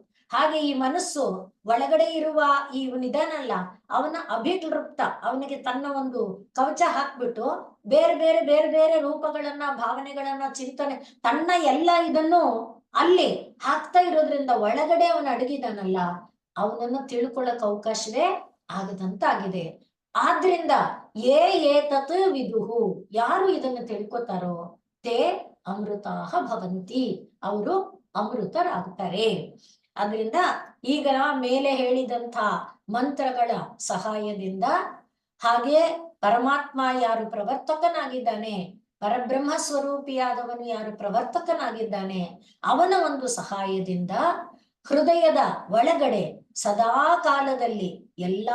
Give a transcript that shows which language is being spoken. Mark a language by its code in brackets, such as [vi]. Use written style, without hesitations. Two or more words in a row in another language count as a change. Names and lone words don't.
[kn] ಹಾಗೆ ಈ ಮನಸ್ಸು ಒಳಗಡೆ ಇರುವ ಇವನಿದಾನಲ್ಲ, ಅವನ ಅಭಿಕ್ಲೃಪ್ತ, ಅವನಿಗೆ ತನ್ನ ಒಂದು ಕವಚ ಹಾಕ್ಬಿಟ್ಟು ಬೇರೆ ಬೇರೆ ಬೇರೆ ಬೇರೆ ರೂಪಗಳನ್ನ, ಭಾವನೆಗಳನ್ನ, ಚಿಂತನೆ, ತನ್ನ ಎಲ್ಲ ಇದನ್ನು ಅಲ್ಲಿ ಹಾಕ್ತಾ ಇರೋದ್ರಿಂದ ಒಳಗಡೆ ಅವನು ಅಡಗಿದಾನಲ್ಲ, ಅವನನ್ನು ತಿಳ್ಕೊಳ್ಳಕ್ ಅವಕಾಶವೇ ಆಗದಂತಾಗಿದೆ. ಆದ್ರಿಂದ [sa] ಏತತ್ ವಿದುಹು, [kn] ಯಾರು ಇದನ್ನು ತಿಳ್ಕೊತಾರೋ [sa] ತೇ ಅಮೃತಾಹ ಭವಂತಿ, [kn] ಅವರು ಅಮೃತರಾಗ್ತಾರೆ. ಅದರಿಂದ ಈಗ ಮೇಲೆ ಹೇಳಿದಂಥ ಮಂತ್ರಗಳ ಸಹಾಯದಿಂದ, ಹಾಗೆ ಪರಮಾತ್ಮ ಯಾರು ಪ್ರವರ್ತಕನಾಗಿದ್ದಾನೆ, ಪರಬ್ರಹ್ಮ ಸ್ವರೂಪಿಯಾದವನು ಯಾರು ಪ್ರವರ್ತಕನಾಗಿದ್ದಾನೆ, ಅವನ ಒಂದು ಸಹಾಯದಿಂದ ಹೃದಯದ ಒಳಗಡೆ ಸದಾ ಕಾಲದಲ್ಲಿ ಎಲ್ಲಾ